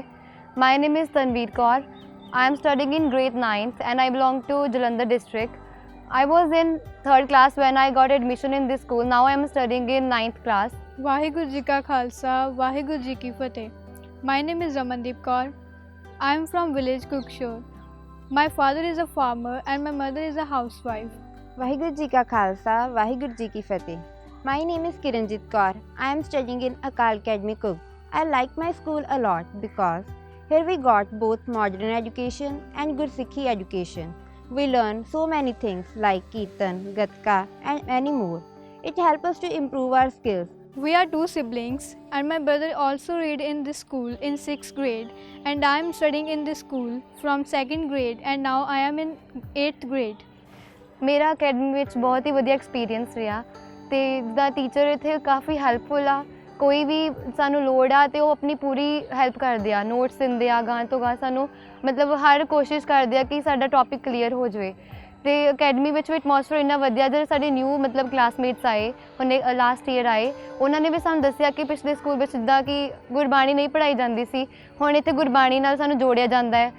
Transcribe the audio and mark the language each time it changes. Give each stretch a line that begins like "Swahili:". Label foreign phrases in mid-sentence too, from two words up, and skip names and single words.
English: My name is Tanveer Kaur. I am studying in grade 9th and I belong to Jalandhar district. I was in 3rd class when I got admission in this school. Now I am studying in 9th class.
Punjabi: ਵਾਹਿਗੁਰੂ ਜੀ ਕਾ ਖਾਲਸਾ ਵਾਹਿਗੁਰੂ ਜੀ ਕੀ ਫਤਿਹ।
English: My name is Ramandeep Kaur. I am from village Kukshore. My father is a farmer and my mother is a housewife.
Punjabi: ਵਾਹਿਗੁਰੂ ਜੀ ਕਾ ਖਾਲਸਾ ਵਾਹਿਗੁਰੂ ਜੀ ਕੀ ਫਤਿਹ।
English: My name is Kiranjit Kaur. I am studying in Akal Academy Cook. I like my school a lot because here we got both modern education and Gursikhi education. We learn so many things like Kirtan, Gatka and many more. It helps us to improve our skills. We are two siblings and my brother also read in this school in 6th grade and I am studying in this school from 2nd grade and now I am in 8th grade.
Punjabi: ਮੇਰਾ ਅਕੈਡਮੀ ਵਿੱਚ ਬਹੁਤ ਹੀ ਵਧੀਆ ਐਕਸਪੀਰੀਅੰਸ ਰਿਹਾ ਤੇ ਜਿੱਦਾਂ ਟੀਚਰ ਇੱਥੇ ਕਾਫੀ ਹੈਲਪਫੁਲ ਆ। ਕੋਈ ਵੀ ਸਾਨੂੰ ਲੋੜ ਆ ਤੇ ਉਹ ਆਪਣੀ ਪੂਰੀ ਹੈਲਪ ਕਰਦੇ ਆ, ਨੋਟਸ ਦਿੰਦੇ ਆ, ਗਾਂ ਤੋਂ ਗਾਂ ਸਾਨੂੰ ਮਤਲਬ ਹਰ ਕੋਸ਼ਿਸ਼ ਕਰਦੇ ਆ ਕਿ ਸਾਡਾ
English: topic clear
Punjabi: ਹੋ ਜਾਵੇ। ਤੇ ਅਕੈਡਮੀ ਵਿੱਚ ਵੀ ਐਟਮੋਸਫੇਅਰ ਇੰਨਾ ਵਧੀਆ। ਜਿਹੜੇ ਸਾਡੇ ਨਿਊ ਮਤਲਬ ਕਲਾਸਮੇਟਸ ਆਏ, ਉਹਨੇ
English: last year
Punjabi: ਆਏ, ਉਹਨਾਂ ਨੇ ਵੀ ਸਾਨੂੰ ਦੱਸਿਆ ਕਿ ਪਿਛਲੇ ਸਕੂਲ ਵਿੱਚ ਜਿੱਦਾਂ ਕਿ ਗੁਰਬਾਣੀ ਨਹੀਂ ਪੜ੍ਹਾਈ ਜਾਂਦੀ ਸੀ, ਹੁਣ ਇੱਥੇ ਗੁਰਬਾਣੀ ਨਾਲ ਸਾਨੂੰ ਜੋੜਿਆ ਜਾਂਦਾ ਹੈ।